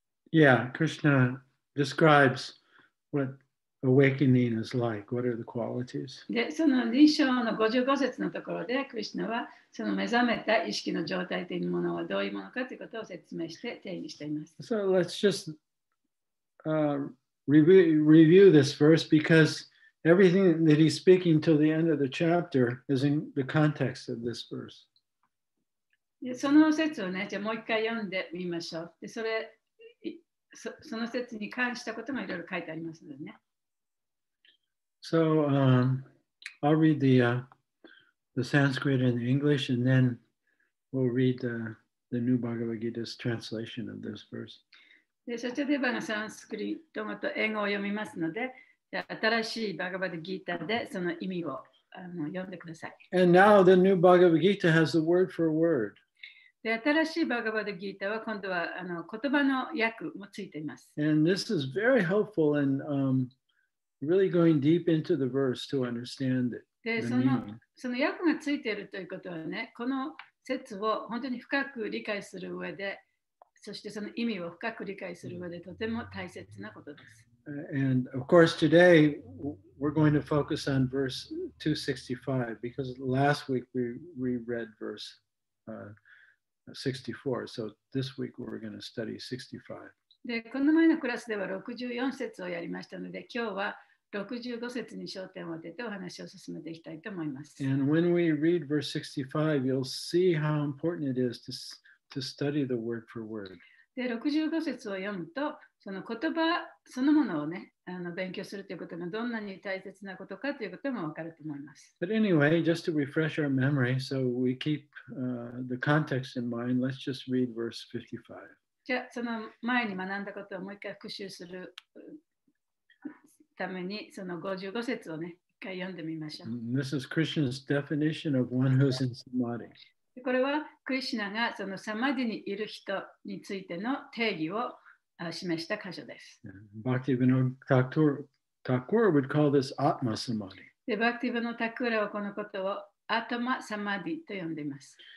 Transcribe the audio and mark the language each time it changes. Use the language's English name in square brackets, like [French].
[English] Yeah, Krishna describes what awakening is like. What are the qualities? [Japanese] で、その2章の55節のところで、クリシュナはその目覚めた意識の状態というものはどういうものかということを説明して定義しています。 [English] So let's just review this verse because everything that he's speaking till the end of the chapter is in the context of this verse. [Japanese] でその説をね、じゃあもう一回読んでみましょう。で、その説に関したこともいろいろ書いてありますのでね。 [English] So I'll read the Sanskrit and the English, and then we'll read the new Bhagavad Gita's translation of this verse. [Japanese] で、そちらではサンスクリット語と英語を読みますので、新しいバガバッドギーターでその意味を読んでください。 [English] And now the new Bhagavad Gita has the word for word. [Japanese] で、新しいバガバッドギーターは今度は言葉の訳もついています。 [English] And this is very helpful in really going deep into the verse to understand it. [Japanese] で、その訳がついているということはね、この説を本当に深く理解する上で、そしてその意味を深く理解する上でとても大切なことです。 [English] And of course, today we're going to focus on verse 265 because last week we read verse 64. So this week we're going to study 65. [Japanese] で、この前のクラスでは64節をやりましたので、今日は65節に焦点を当ててお話を進めていきたいと思います。 [English] And when we read verse 65, you'll see how important it is to study the word for word. [Japanese] で、65節を読むと、その言葉そのものをね、勉強するということがどんなに大切なことかということもわかると思います。 [English] But anyway, just to refresh our memory, so we keep the context in mind, let's just read verse 55. [Japanese] じゃあ、その前に学んだことをもう一回復習するために、その55節をね、一回読んでみましょう。 [English] This is Krishna's definition of one who's in samadhi. [Japanese] これはクリシュナがそのサマディにいる人についての定義を示した箇所です。 [English] Bhaktivinoda Thakur would call this Atma Samadhi. [Japanese] で、バクティブのタクーラはこのことをアトマサマディと呼んでいます。